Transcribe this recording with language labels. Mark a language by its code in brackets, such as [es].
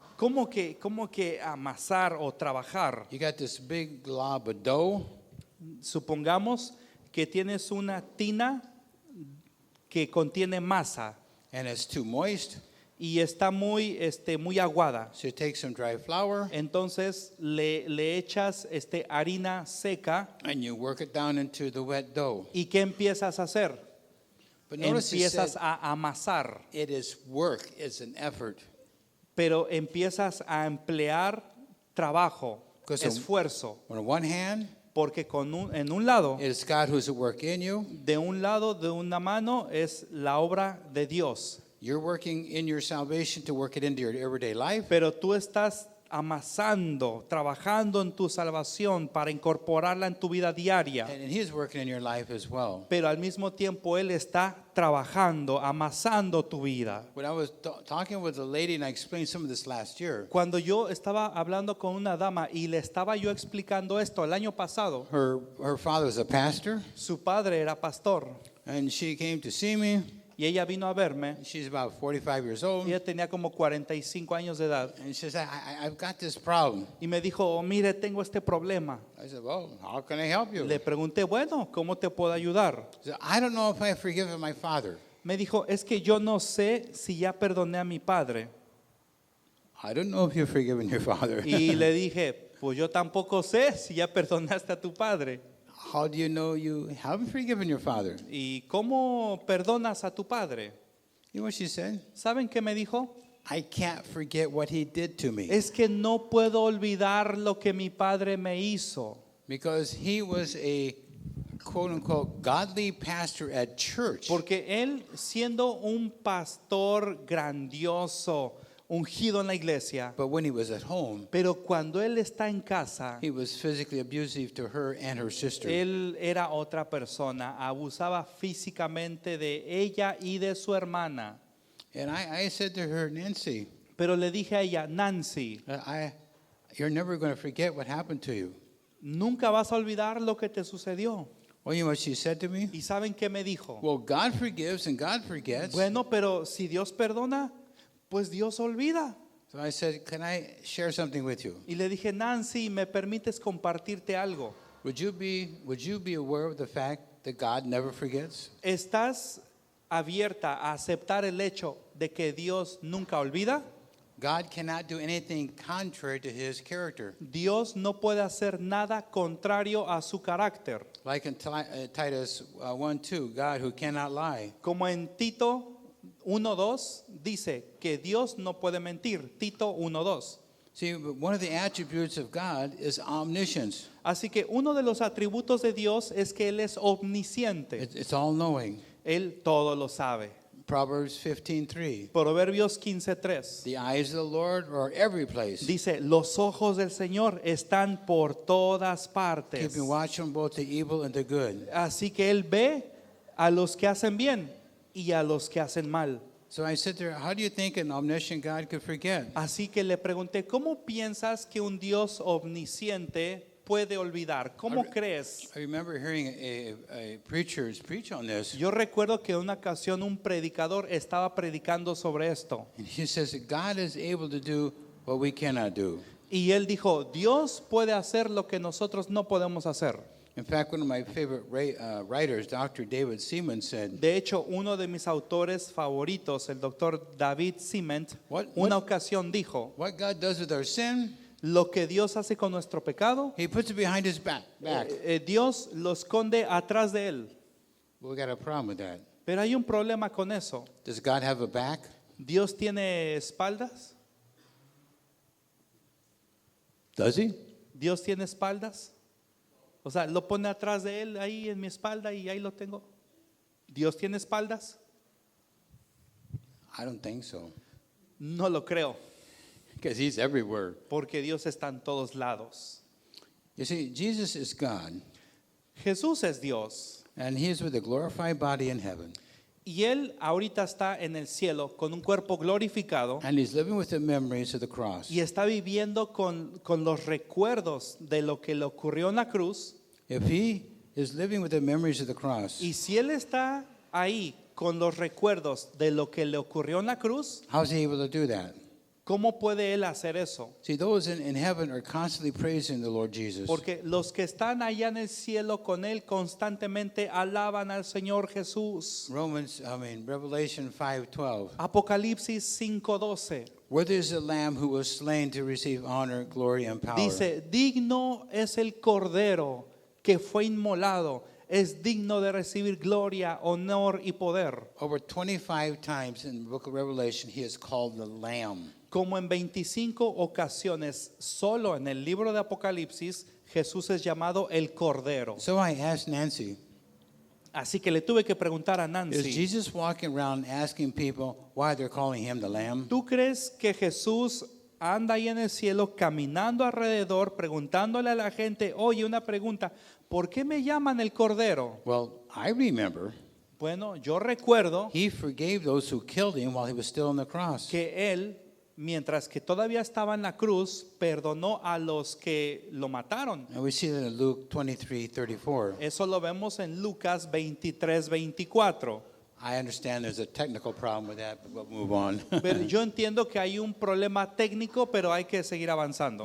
[es] ¿Cómo que amasar o trabajar? [en] You got this big glob of dough, [es] Supongamos que tienes una tina que contiene masa [en] and it's too moist, [es] y está muy aguada. [en] so you take some dry flour [es] Entonces le echas harina seca [en] and you work it down into the wet dough. [es] y ¿qué empiezas a hacer? [en] But notice it [es] Empiezas [en] said [es] a amasar, [en] it is work, it's an effort. [es] pero empiezas a emplear trabajo, [en] Because [es] esfuerzo. [en] On one hand, [es] Porque en un lado, [en] It is God who's at work in you. [es] de un lado, de una mano, es la obra de Dios. [en] You're working in your salvation to work it into your everyday life. [es] Pero tú estás amasando, trabajando en tu salvación para incorporarla en tu vida diaria. [en] And He's working in your life as well. [es] Pero al mismo tiempo Él está trabajando, amasando tu vida. [en] When I was talking with a lady, and I explained some of this last year, [es] Cuando yo estaba hablando con una dama y le estaba yo explicando esto el año pasado, [en] her father was a pastor, [es] su padre era pastor [en] and she came to see me. [es] y ella vino a verme. [en] She's about 45 years old. [es] Ella tenía como 45 años de edad [en] And she says, I've got this problem. [es] y me dijo, "Oh, mire, tengo este problema." [en] I said, well, how can I help you? [es] Le pregunté, bueno, ¿cómo te puedo ayudar? [en] She said, I don't know if I've forgiven my father. [es] Me dijo, es que yo no sé si ya perdoné a mi padre. [en] I don't know if you've forgiven your father. [es] Y le dije, pues yo tampoco sé si ya perdonaste a tu padre. [en] How do you know you haven't forgiven your father? [es] ¿Y cómo perdonas a tu padre? [en] You know what she said? [es] ¿Saben qué me dijo? [en] I can't forget what he did to me. [es] Es que no puedo olvidar lo que mi padre me hizo. [en] Because he was a quote unquote godly pastor at church. [es] Porque él, siendo un pastor grandioso, ungido en la iglesia, [en] But when he was at home, [es] pero cuando él está en casa, [en] he was physically abusive to her and her sister. [es] él era otra persona, abusaba físicamente de ella y de su hermana. [en] And I said to her, Nancy, [es] Pero le dije a ella, Nancy, [en] you're never going to forget what happened to you. [es] nunca vas a olvidar lo que te sucedió. [en] Well, you know what she said to me? [es] ¿Y saben qué me dijo? [en] Well, God forgives and God forgets. [es] Bueno, pero si Dios perdona, pues Dios olvida. [en] So I said, can I share something with you? [es] Y le dije, Nancy, ¿me permites compartirte algo? [en] Would you be aware of the fact that God never forgets? [es] ¿Estás abierta a aceptar el hecho de que Dios nunca olvida? [en] God cannot do anything contrary to his character. [es] Dios no puede hacer nada contrario a su carácter. [en] Like in Titus 1:2, God who cannot lie. [es] Como en Tito 1:2 dice que Dios no puede mentir. Tito 1:2. [en] See, one of the attributes of God is omniscience. [es] Así que uno de los atributos de Dios es que Él es omnisciente. [en] It's all-knowing. [es] Él todo lo sabe. [en] Proverbs 15:3. [es] Proverbios 15:3 [en] The eyes of the Lord are every place, [es] dice, los ojos del Señor están por todas partes. [en] keeping watch on both the evil and the good. [es] Así que Él ve a los que hacen bien y a los que hacen mal. [en] So I said to her, how do you think an omniscient God could forget? [es] Así que le pregunté, ¿cómo piensas que un Dios omnisciente puede olvidar? ¿Cómo crees? [en] I remember hearing a preacher preach on this. [es] Yo recuerdo que en una ocasión un predicador estaba predicando sobre esto. [en] And he says that God is able to do what we cannot do. [es] Y él dijo, Dios puede hacer lo que nosotros no podemos hacer. [en] In fact, one of my favorite writers, Dr. David Seaman, said, [es] De hecho, uno de mis autores favoritos, el doctor David Cement, una ocasión dijo, [en] what God does with our sin, [es] lo que Dios hace con nuestro pecado, [en] he puts it behind his back. [es] Dios lo esconde atrás de él. [en] We got a problem with that. [es] Pero hay un problema con eso. [en] Does God have a back? [es] ¿Dios tiene espaldas? [en] Does he? [es] ¿Dios tiene espaldas? O sea, lo pone atrás de él, ahí en mi espalda y ahí lo tengo. ¿Dios tiene espaldas? [en] I don't think so. [es] No lo creo, [en] Because he's everywhere. [es] porque Dios está en todos lados. [en] You see, Jesus is God, [es] Jesús es Dios [en] and he is with a glorified body in heaven. [es] y Él ahorita está en el cielo con un cuerpo glorificado [en] And he's living with the memories of the cross. [es] y está viviendo con los recuerdos de lo que le ocurrió en la cruz. [en] If he is living with the memories of the cross, [es] Y si Él está ahí con los recuerdos de lo que le ocurrió en la cruz, [en] how is he able to do that? [es] ¿cómo puede Él hacer eso? [en] See, those in heaven are constantly praising the Lord Jesus. [es] Porque los que están allá en el cielo con Él constantemente alaban al Señor Jesús. [en] Revelation 5:12. [es] Apocalipsis 5:12 [en] Worthy is the Lamb who was slain to receive honor, glory, and power. [es] dice, digno es el Cordero que fue inmolado, es digno de recibir gloria, honor y poder. [en] Over 25 times in the book of Revelation, he is called the Lamb. [es] Como en 25 ocasiones, solo en el libro de Apocalipsis, Jesús es llamado el Cordero. [en] So I asked Nancy, [es] Así que le tuve que preguntar a [en] is [es] Nancy, [en] Jesus walking around asking people why they're calling him the Lamb? [es] ¿tú crees que Jesús anda ahí en el cielo caminando alrededor preguntándole a la gente, oye, una pregunta, ¿por qué me llaman el Cordero? [en] Well, I remember [es] Bueno, yo recuerdo [en] he forgave those who killed him while he was still on the cross. [es] que él, mientras que todavía estaba en la cruz, perdonó a los que lo mataron. [en] And we see that in Luke 23:34. [es] Eso lo vemos en Lucas 23:24. [en] I understand there's a technical problem with that, but we'll move on. [es] Pero yo entiendo que hay un problema técnico, pero hay que seguir avanzando.